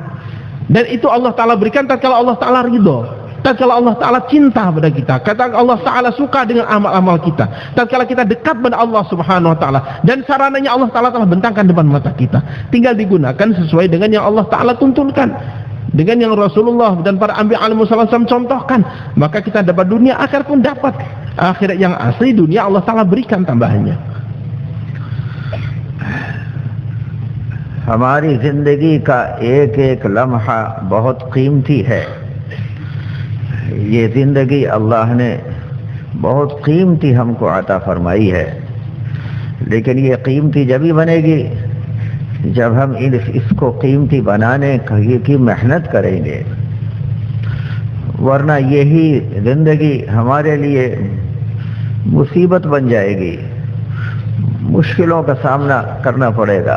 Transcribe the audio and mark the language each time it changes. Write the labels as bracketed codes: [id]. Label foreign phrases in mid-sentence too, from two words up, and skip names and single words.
[id] Dan itu Allah Ta'ala berikan tatkala Allah Ta'ala ridho, tatkala Allah Ta'ala cinta pada kita, tatkala Allah Ta'ala suka dengan amal-amal kita, tatkala kita dekat pada Allah [ar] سبحانه وتعالى, [id] dan sarananya Allah Ta'ala telah bentangkan depan mata kita, tinggal digunakan sesuai dengan yang Allah Ta'ala tuntunkan, dengan yang Rasulullah dan para anbiya [ar] عليه وسلم [id] contohkan, maka kita dapat dunia, akhirat pun dapat. Akhirat yang asli, dunia Allah Ta'ala berikan tambahannya. [ur] ہماری زندگی کا ایک ایک لمحہ بہت قیمتی ہے. یہ زندگی اللہ نے بہت قیمتی ہم کو عطا فرمائی ہے، لیکن یہ قیمتی جب ہی بنے گی جب ہم اس کو قیمتی بنانے کی محنت کریں گے، ورنہ یہی زندگی ہمارے لیے مصیبت بن جائے گی، مشکلوں کا سامنا کرنا پڑے گا.